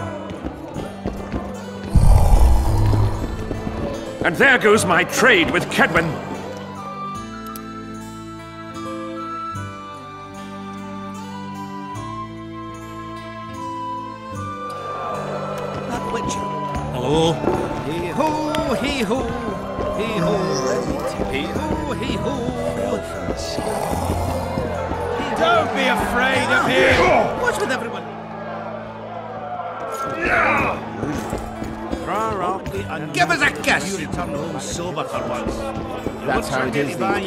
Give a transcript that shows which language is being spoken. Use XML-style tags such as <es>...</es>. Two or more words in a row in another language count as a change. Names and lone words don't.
<en>And there goes my trade with Kedwin. That Witcher. Hello? Hey-ho, hey-ho, hey-ho, hey-ho, hey-ho. Fell from the sky. Don't be afraid of him! What's with everyone? Give us a kiss! You return home sober for once. That's how it is these days.</en>